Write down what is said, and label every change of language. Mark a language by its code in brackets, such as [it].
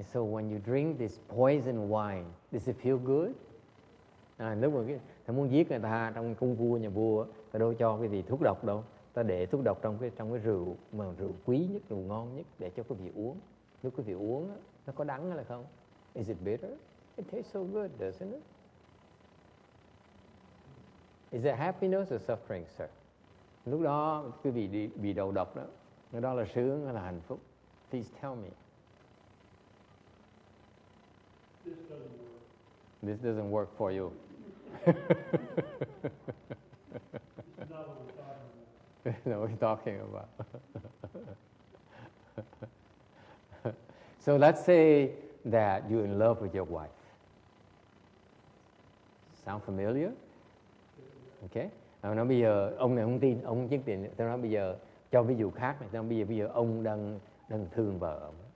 [en] And so when you drink this poison wine, does it feel good? [vi] Nếu mà ta muốn giết người ta trong cung vua nhà vua, ta đâu cho cái gì thuốc độc đâu, ta để thuốc độc trong cái rượu mà rượu quý nhất, rượu ngon nhất để cho quý vị uống. Nếu quý vị uống nó có đắng hay không? [en] Is it bitter? It tastes so good, doesn't it? Is it happiness or suffering, sir? [vi] Lúc đó quý vị bị đầu độc đó, lúc đó là sướng hay là hạnh phúc? [en] Please tell me. This doesn't work. This doesn't work for you. This is not what we're talking about. No, we're talking about. So let's say that you're in love with your wife. Sound familiar? Okay. [vi] Nói bây giờ ông này không tin, ông không chứng tiền. Tôi nói bây giờ cho ví dụ khác này. Tôi nói bây giờ ông đang thương vợ ông.